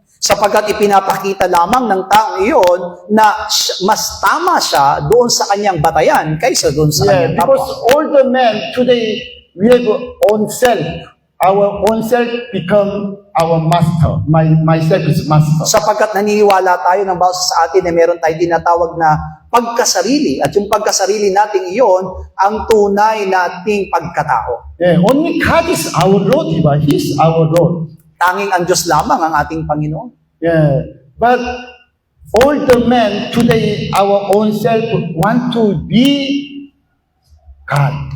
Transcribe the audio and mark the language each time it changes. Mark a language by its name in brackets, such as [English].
[Filipino] Sapagkat ipinapakita lamang ng taong iyon na mas tama siya doon sa kanyang batayan kaysa doon sa [English] Yeah, [Filipino] kanyang [English] because [Filipino] kapwa. [English] all the men today we have own self. Our own self become our master. Myself is master. [Filipino] Sapagkat naniniwala tayo ng bawat sa atin na meron tayong tinatawag na pagkasarili. At yung pagkasarili nating iyon ang tunay nating pagkatao. [English] Yeah, only God is our Lord. Diba? He is our Lord. [Filipino] Tanging ang Diyos lamang ang ating Panginoon. [English] Yeah, but all the men today, our own self want to be God.